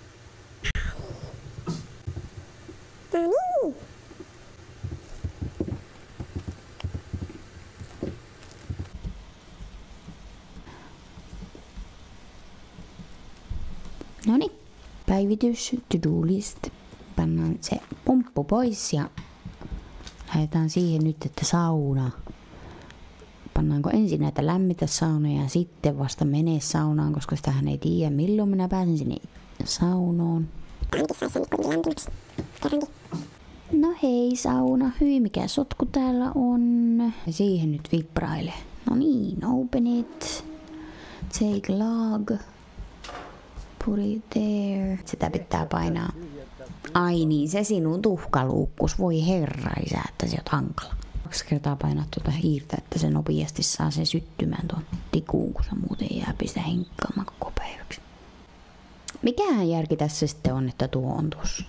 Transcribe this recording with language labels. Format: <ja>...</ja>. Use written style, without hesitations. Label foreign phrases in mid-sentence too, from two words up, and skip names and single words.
<fi>No niin. Noniin, päivitys,</fi> <en>to-do list.</en> <fi>Pannaan se pumppu pois ja lähdetään siihen nyt, että sauna. Pannaanko ensin näitä lämmitä saunoja ja sitten vasta menee saunaan, koska sitähän ei tiedä milloin minä pääsen sinne saunoon. No hei sauna, hyi mikä sotku täällä on. Ja siihen nyt vibraile. No niin,</fi> <en>open it. Take log. Put it there.</en> <fi>Sitä pitää painaa. Ai niin, se sinun tuhkaluukkus. Voi herra isä, että se on hankala. 2 kertaa painaa tuota hiirtä, että se nopeasti saa sen syttymään tuon tikuun, kun se muuten jää pistä henkkaamaan koko päiväksi. Mikähän järki tässä sitten on, että tuo on tuossa?</fi>